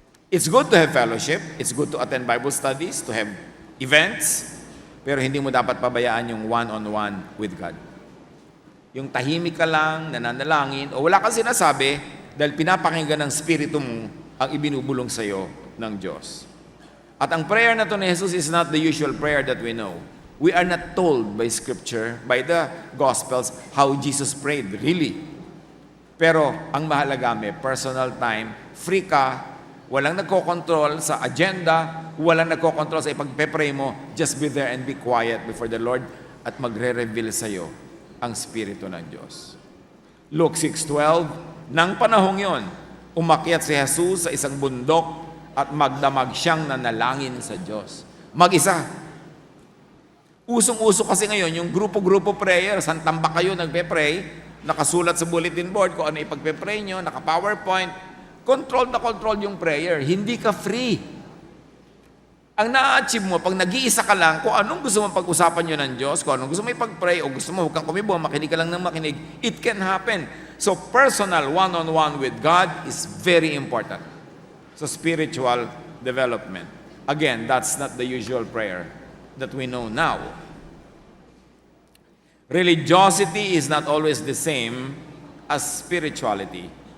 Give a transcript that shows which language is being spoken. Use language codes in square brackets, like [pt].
[en] It's good to have fellowship. It's good to attend Bible studies, to have events, [tl] pero hindi mo dapat pabayaan yung [en] one-on-one with God. [tl] Yung tahimik ka lang, nananalangin, o wala kang sinasabi, dahil pinapakinggan ng Espiritu mo ang ibinubulong sa iyo ng Diyos. At ang prayer na to ni Jesus [en] is not the usual prayer that we know. We are not told by Scripture, by the Gospels, how Jesus prayed, really. [tl] Pero ang mahalaga may personal time, free ka, walang nagko-control sa agenda, walang nagko-control sa ipagpe-pray mo, [en] just be there and be quiet before the Lord [tl] at magre-reveal sa iyo ang Espiritu ng Diyos. Luke 6:12, nang panahong yon, umakyat si Jesus sa isang bundok at magdamag siyang nanalangin sa Diyos. Mag-isa. Usong-uso kasi ngayon yung grupo-grupo prayer, santamba kayo nagpe-pray, nakasulat sa bulletin board kung ano ipagpe-pray nyo, naka-PowerPoint, controlled na controlled yung prayer. Hindi ka free. Ang na-achieve mo, pag nag-iisa ka lang, kung anong gusto mo pag-usapan nyo ng Diyos, kung anong gusto mo ipag-pray, o gusto mo huwag kang kumibo, makinig ka lang ng makinig, [en] it can happen. So personal one-on-one with God is very important. So spiritual development. Again, that's not the usual prayer that we know now. Religiosity is not always the same as spirituality.